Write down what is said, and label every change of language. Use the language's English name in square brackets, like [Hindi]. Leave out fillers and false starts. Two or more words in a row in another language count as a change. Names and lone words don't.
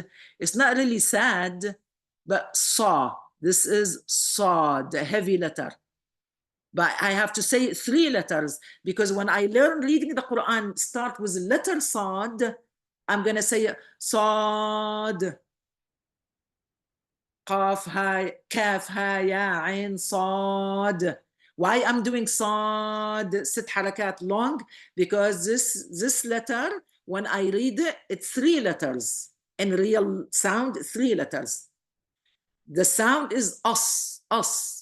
[English] It's not really sad, but Sa. This is Sad, a heavy letter. But I have to say 3 letters because when I learn reading the Quran, start with letter Sad, I'm gonna say Sad. Qaf, ha, kaf, ha, ya, ain, Sad. Why I'm doing Sad, 6 harakat long? Because this letter, when I read it, it's 3 letters. In real sound, 3 letters. The sound is us.